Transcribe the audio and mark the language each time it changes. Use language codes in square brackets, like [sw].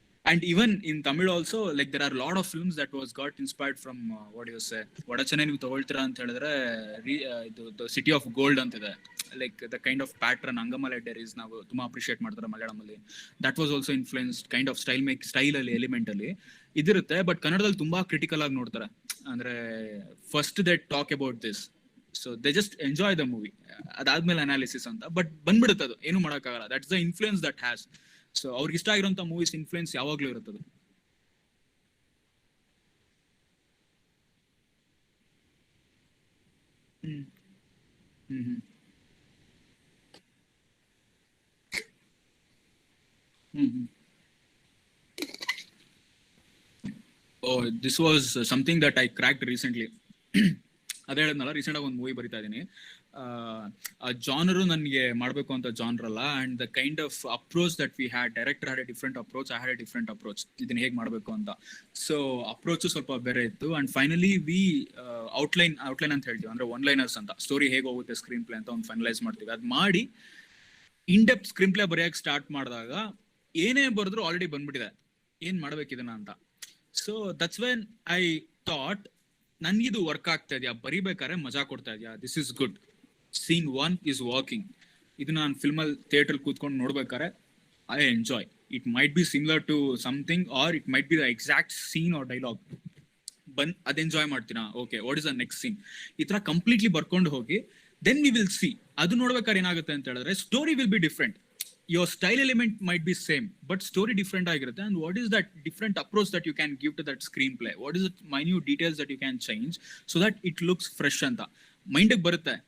[en] And even in Tamil also, like there are a lot of films that was got inspired from what do you say, Vadachane [kn] ನೀವು ತಗೊಳ್ತೀರಾ ಅಂತ ಹೇಳಿದ್ರೆ [en] the City of Gold [kn] ಅಂತ ಇದೆ. [en] Like the kind of pattern [kn] Angamala Diaries ನಾವು ತುಂಬಾ appreciate ಮಾಡ್ತಾರೆ ಮಲಯಾಳಮಲ್ಲಿ. [en] That was also influenced kind of style [kn] ಅಲ್ಲಿ element ಅಲ್ಲಿ ಇದಿರುತ್ತೆ. ಬಟ್ ಕನ್ನಡದಲ್ಲಿ ತುಂಬಾ ಕ್ರಿಟಿಕಲ್ ಆಗಿ ನೋಡ್ತಾರೆ. ಅಂದ್ರೆ [en] first they talk about this, so they just enjoy the movie, [kn] ಅದಾದ್ಮೇಲೆ ಅನಾಲಿಸಿಸ್ ಅಂತ. ಬಟ್ ಬಂದ್ಬಿಡುತ್ತೆ, ಅದು ಏನು ಮಾಡೋಕ್ಕಾಗಲ್ಲ. [en] That's the influence that has. [kn] So ಅವ್ರಿಗೆ ಇಷ್ಟ ಆಗಿರೋಂಥ ಮೂವೀಸ್ ಇನ್ಫ್ಲೂಯೆನ್ಸ್ ಯಾವಾಗ್ಲೂ ಇರುತ್ತದೆ. [en] Hmm hmm hmm hmm hmm Oh, this was something that I cracked recently. [kn] ಅದೇ ಹೇಳಿದ್ನಲ್ಲ, ರೀಸೆಂಟ್ ಆಗಿ ಒಂದು ಮೂವಿ ಬರಿತಾ ಇದೀನಿ. ಆ ಜಾನರು ನನಗೆ ಮಾಡಬೇಕು ಅಂತ ಜಾನರ್ ಅಲ್ಲ, [en] and the kind of approach that we had, director had a different approach, I had a different approach, [kn] ಇದನ್ನ ಹೇಗೆ ಮಾಡಬೇಕು ಅಂತ. ಸೊ ಅಪ್ರೋಚ್ ಸ್ವಲ್ಪ ಬೇರೆ ಇತ್ತು. [en] and finally we outline [kn] ಅಂತ ಹೇಳ್ತೀವಿ, ಅಂದ್ರೆ ಒನ್ ಲೈನರ್ಸ್ ಅಂತ, ಸ್ಟೋರಿ ಹೇಗೆ ಹೋಗುತ್ತೆ ಸ್ಕ್ರೀನ್ ಪ್ಲೇ ಅಂತ ಒಂದು ಫೈನಲೈಸ್ ಮಾಡ್ತೀವಿ. ಅದು ಮಾಡಿ in depth screen play ಬರೆಯಕ್ಕೆ start ಮಾಡಿದಾಗ ಏನೇ ಬರೆದ್ರು ಆಲ್ರೆಡಿ ಬಂದ್ಬಿಟ್ಟಿದೆ, ಏನ್ ಮಾಡ್ಬೇಕು ಇದನ್ನ ಅಂತ. [en] so that's when I thought, [kn] ನನ್ಗಿದು work ಆಗ್ತಾ ಇದೆಯಾ, ಬರಿಬೇಕಾದ್ರೆ ಮಜಾ ಕೊಡ್ತಾ ಇದೆಯಾ, [en] This is good, scene 1 is working. [kn] ಇದು ನಾನು ಫಿಲ್ಮಲ್ಲಿ ಥಿಯೇಟರ್ ಕೂತ್ಕೊಂಡು ನೋಡ್ಬೇಕಾದ್ರೆ [en] I enjoy. It might be similar to something, or it might be the exact scene or dialogue. [kn] ಅದ್ enjoy ಮಾಡ್ತೀನಾ, [en] okay what is the next scene, [kn] ಈ ತರ completely ಬರ್ಕೊಂಡು ಹೋಗಿ [en] Then we will see. [kn] ಅದು ನೋಡ್ಬೇಕಾದ್ರೆ ಏನಾಗುತ್ತೆ ಅಂತ ಹೇಳಿದ್ರೆ, [en] Story will be different. Your style element might be same, but story different ಆಗಿರುತ್ತೆ. And what is that different approach that you can give to that screenplay? What is it minute details that you can change so that it looks fresh [kn] ಅಂತ mind ಬರುತ್ತೆ.